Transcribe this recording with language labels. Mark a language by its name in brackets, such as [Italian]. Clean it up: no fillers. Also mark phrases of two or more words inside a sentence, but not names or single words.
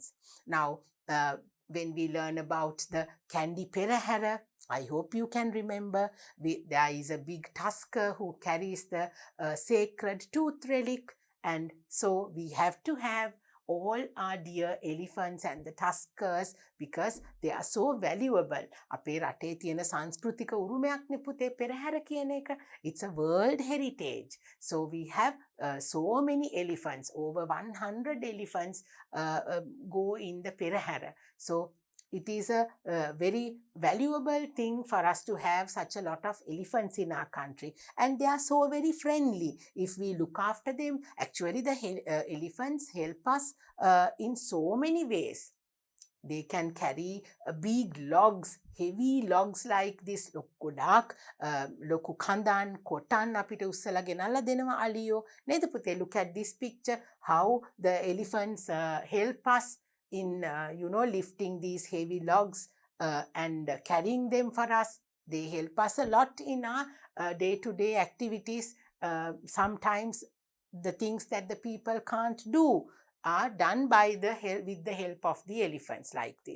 [English] Now, when we learn about the Kandi Perahara, I hope you can remember there is a big tusker who carries the sacred tooth relic, and so we have to have all our dear elephants and the tuskers because they are so valuable. [Sinhala] අපේ රටේ තියෙන සංස්කෘතික උරුමයක්නේ පුතේ පෙරහැර කියන එක. [English] It's a world heritage. So we have so many elephants, over 100 elephants go in the perahara. So it is a very valuable thing for us to have such a lot of elephants in our country, and they are so very friendly. If we look after them, actually the elephants help us in so many ways. They can carry big logs, heavy logs like this. [Sinhala] ගොඩාක් ලොකු කඳන් කොටන් අපිට උස්සලා ගෙනල්ලා දෙනවා අලියෝ නේද පුතේ? [English] Look at this picture, how the elephants help us in lifting these heavy logs and carrying them for us. They help us a lot in our day-to-day activities. Sometimes the things that the people can't do are done with the help of the elephants like this.